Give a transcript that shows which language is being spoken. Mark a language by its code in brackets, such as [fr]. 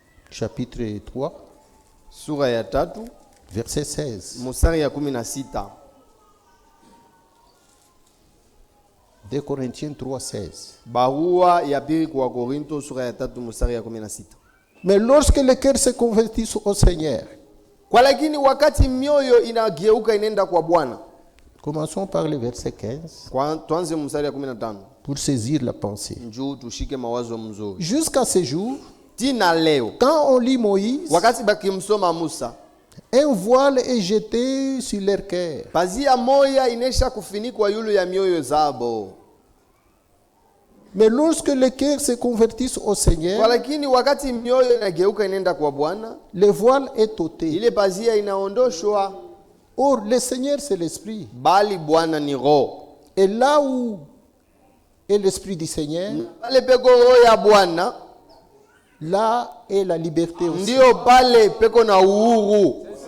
[fr] Chapitre 3. [sw] Sura ya 3. [fr] Verset 16. [sw] Mstari ya 16. [fr] 2 Corinthiens 3:16. [sw] Barua ya pili kwa Korinto sura ya 3 mstari ya 16. [fr] Mais lorsque les cœurs se convertissent au Seigneur. [sw] Kwa lakini wakati mioyo inageuka inaenda kwa Bwana. [fr] Commençons par le verset 15. [sw] Kwa tuanze mstari ya 15. [fr] Pour saisir la pensée. [sw] Njoo tushike mawazo mzuri. [fr] Jusqu'à ce jour, [sw] tina leo, [fr] quand on lit Moïse, [sw] wakati bakimsoma Musa, [fr] un voile est jeté sur leur cœur. [sw] Pazia moya inesha kufinikwa yulu ya mioyo zabo. [fr] Mais lorsque les cœurs se convertissent au Seigneur, [sw] kwa lakini wakati mioyo inageuka inaenda kwa Bwana, [fr] le voile est ôté. [sw] Ile pazia inaondoshwa. [fr] Or le Seigneur c'est l'esprit. [sw] Bali Bwana ni roho. [fr] Et là où est l'esprit du Seigneur, [sw] pale peko roho ya Bwana, [fr] là est la liberté aussi. [sw] Ndio pale peko na uhuru.